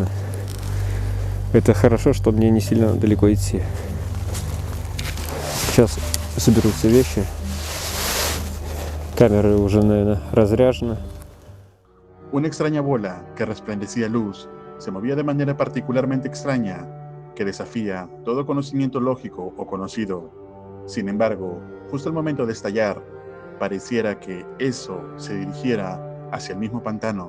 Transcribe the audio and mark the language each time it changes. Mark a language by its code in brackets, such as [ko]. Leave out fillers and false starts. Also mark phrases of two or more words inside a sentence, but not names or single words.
[ru] Это хорошо, что мне не сильно далеко идти. Сейчас соберу все вещи. Камеры уже, наверное, разряжены. [es] Una extraña bola que resplandecía luz se movía de manera particularmente extraña que desafía todo conocimiento lógico o conocido. Sin embargo, justo al momento de estallar, pareciera que eso se dirigiera hacia el mismo pantano.